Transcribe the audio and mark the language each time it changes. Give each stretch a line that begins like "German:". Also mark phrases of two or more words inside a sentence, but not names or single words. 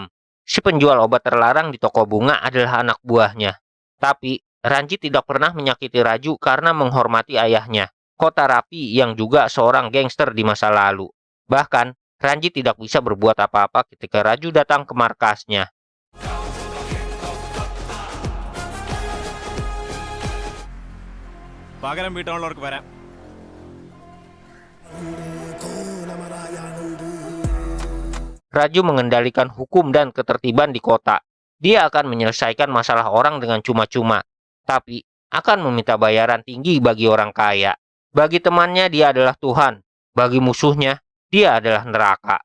Indonesian: Si penjual obat terlarang di toko bunga adalah anak buahnya. Tapi, Ranjit tidak pernah menyakiti Raju karena menghormati ayahnya, Kota Rapi yang juga seorang gangster di masa lalu. Bahkan, Ranjit tidak bisa berbuat apa-apa ketika Raju datang ke markasnya.
Malayalam: പകരം വീട്ടാനുള്ളവർക്ക് വരാം.
Indonesian: Raju mengendalikan hukum dan ketertiban di kota. Dia akan menyelesaikan masalah orang dengan cuma-cuma, tapi akan meminta bayaran tinggi bagi orang kaya. Bagi temannya, dia adalah Tuhan. Bagi musuhnya, dia adalah neraka.